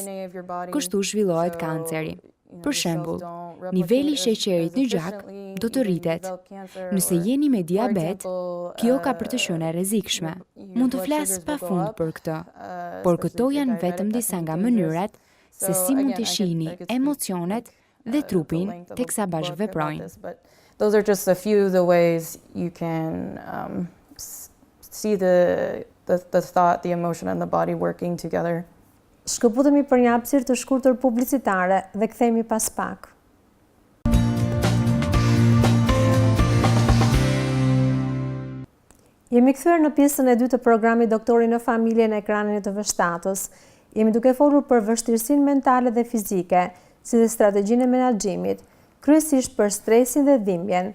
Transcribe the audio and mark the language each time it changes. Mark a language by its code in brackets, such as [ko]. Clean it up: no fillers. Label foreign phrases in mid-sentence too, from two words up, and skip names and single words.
[sq] Kështu zhvillohet kanceri. Për shembull, niveli i sheqerit në gjak do të rritet. Nëse jeni me diabet, kjo ka për të qenë e rrezikshme. Mund të flas pafund për këtë, por këto janë vetëm disa nga mënyrat se si mund të shihni emocionet dhe trupin teksa bashkëveprojnë. [en] Those are just a few of the ways you can see the thought, the emotion and the body working together. [sq] Shkëputemi për një hapësirë të shkurtër publicitare dhe kthehemi pas pak. Jemi kthyer në pjesën e dytë të programit Doktori në familje në ekranin e TV-s. Jemi duke folur për vështirësinë mentale dhe fizike, si dhe strategjinë e menaxhimit, kryesisht për stresin dhe dhimbjen.